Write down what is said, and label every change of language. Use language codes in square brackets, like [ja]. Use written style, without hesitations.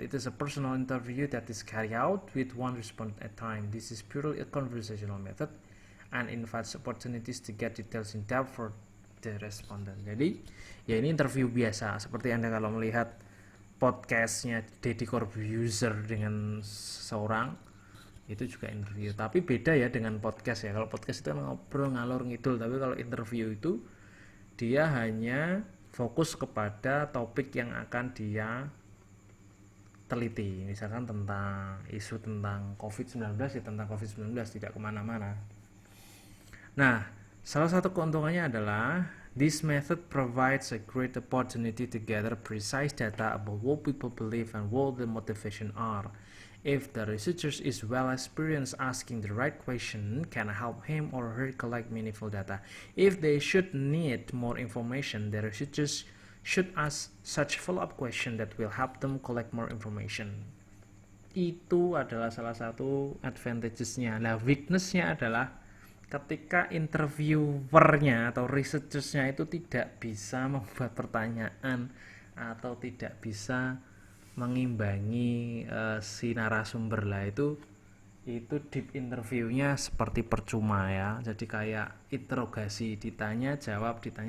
[en] It is a personal interview that is carried out with one respondent at a time. This is purely a conversational method and invites opportunities to get details in depth for the respondent. [id] Jadi, ya ini interview biasa seperti Anda kalau melihat podcastnya Deddy Corbuzier dengan seorang, itu juga interview. Tapi beda ya dengan podcast ya. Kalau podcast itu ngobrol ngalor ngidul, tapi kalau interview itu dia hanya fokus kepada topik yang akan dia teliti, misalkan tentang isu tentang COVID-19 ya tentang COVID-19, tidak kemana-mana. Nah, salah satu keuntungannya adalah [en] this method provides a great opportunity to gather precise data about what people believe and what the motivation are. If the researcher is well experienced, asking the right question can help him or her collect meaningful data. If they should need more information, the researchers should ask such follow-up question that will help them collect more information. [id] Itu adalah salah satu advantages-nya. Nah, weakness-nya adalah ketika interviewernya atau researchersnya itu tidak bisa membuat pertanyaan atau tidak bisa mengimbangi si narasumber lah, itu deep interviewnya seperti percuma ya, jadi kayak interogasi, ditanya jawab.